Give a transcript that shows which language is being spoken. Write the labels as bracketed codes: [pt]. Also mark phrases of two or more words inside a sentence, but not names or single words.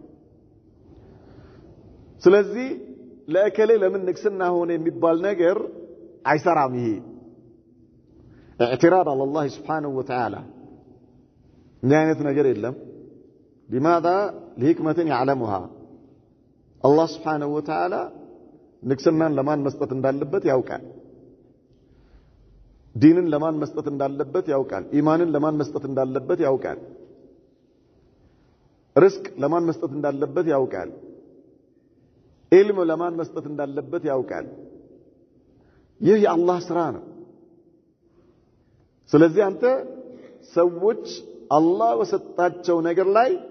[am] ስለዚህ ለእከሌ ለምን ንግስና ሆነ የሚባል ነገር አይሰራም ይሄ [ar] اعتراض على الله سبحانه وتعالى نعمت [am] ነገር የለም [ar] لماذا لحكمة يعلمها الله سبحانه وتعالى [am] ንግስናን ለማን መስጠት እንዳለበት ያውቃል ዲንን ለማን መስጠት እንዳለበት ያውቃል ኢማንን ለማን መስጠት እንዳለበት ያውቃል ርዝቅ ለማን መስጠት እንዳለበት ያውቃል ኢልም ለማን መስጠት እንዳለበት ያውቃል ይህ የአላህ ስራ ነው ስለዚህ አንተ ሰዎች አላህ በሰጣቸው ነገር ላይ